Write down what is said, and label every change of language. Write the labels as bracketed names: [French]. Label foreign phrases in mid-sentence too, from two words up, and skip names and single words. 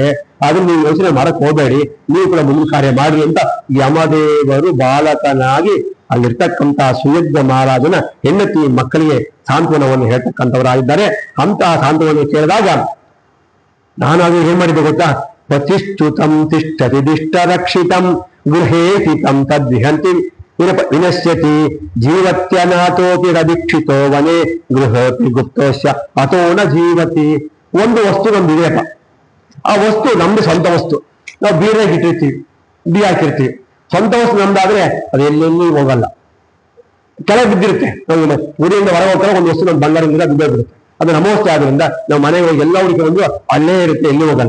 [Kannada] ಅದನ್ನ ನೀವು ಯೋಚನೆ ಮಾಡಕ್ ಹೋಗಬೇಡಿ, ನೀವು ಕೂಡ ಮುಂದಿನ ಕಾರ್ಯ ಮಾಡ್ರಿ ಅಂತ ಯಮದೇವರು ಬಾಲಕನಾಗಿ ಅಲ್ಲಿರ್ತಕ್ಕಂಥ ಸುಯಜ್ಞ ಮಹಾರಾಜನ ಹೆಂಡತಿ ಮಕ್ಕಳಿಗೆ ಸಾಂತ್ವನವನ್ನು ಹೇಳ್ತಕ್ಕಂಥವರಾಗಿದ್ದಾರೆ. ಅಂತಹ ಸಾಂತ್ವನವನ್ನು ಕೇಳಿದಾಗ ನಾನಾದ್ರೂ ಏನ್ ಮಾಡಿದ್ದೆ ಗೊತ್ತಾ? [Sanskrit] ಪ್ರತಿಷ್ಠುತಂ ತಿಷ್ಠತಿ ದಿಷ್ಟ ರಕ್ಷಿತಂ ಗೃಹೇತಿ ತಂ ತದ್ವಿಹಂತಿ ವಿನಶ್ಯತಿ ಜೀವತ್ಯನಾಥೋಪಿ ರದೀಕ್ಷಿತೋ ವನೆ ಗೃಹೋಪಿ ಗುಪ್ತೋಶ್ಯ ಅಥೋ ನ ಜೀವತಿ. [Kannada] ಒಂದು ವಸ್ತು ನಮ್ದು ಇದೆಯಪ್ಪ, ಆ ವಸ್ತು ನಮ್ದು ಸ್ವಂತ ವಸ್ತು. ನಾವು ಬೀರಾಗಿ ಇಟ್ಟಿರ್ತೀವಿ, ಬಿ ಹಾಕಿರ್ತೀವಿ. ಸ್ವಂತ ವಸ್ತು ನಮ್ದಾದ್ರೆ ಅದು ಎಲ್ಲೆಲ್ಲೂ ಹೋಗಲ್ಲ, ಕೆಳಗೆ ಬಿದ್ದಿರುತ್ತೆ. ನಾವು ಊರಿಂದ ಹೊರ ಹೋಗ್ತಾರೆ, ಒಂದು ವಸ್ತು ನಮ್ಮ ಬಂಗಾರದಿಂದ ಬಿದ್ದೋಗ್ಬಿಡುತ್ತೆ. ಅದು ನಮ್ಮ ವಸ್ತು ಆದ್ರಿಂದ ನಾವು ಮನೆಗೆ ಹೋಗಿ ಎಲ್ಲ ಹುಡುಕೊಂಡು ಅಲ್ಲೇ ಇರುತ್ತೆ, ಎಲ್ಲಿ ಹೋಗಲ್ಲ.